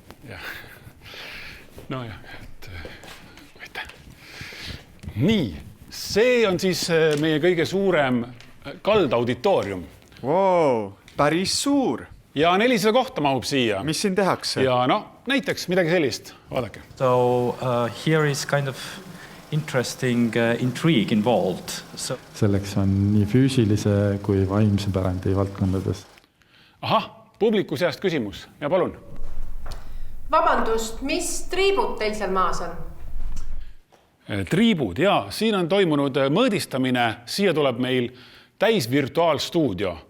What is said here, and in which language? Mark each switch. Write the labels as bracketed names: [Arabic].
[Estonian] Jah. Aitäh. Nii, see on siis meie kõige suurem kaldauditoorium. Wow, päris suur. Ja 400 kohta mahub siia. Mis siin tehakse? Ja näiteks midagi sellist. Vaadake. [English] So here is kind of interesting intrigue involved. [Estonian] Selleks on nii füüsilise kui vaimse pärandi valdkondades. Ahah, publiku seast küsimus. Ja palun. Vabandust, mis triibud teil seal maas on? Triibud, jaa. Siin on toimunud mõõdistamine. Siia tuleb meil täis virtuaalstuudio.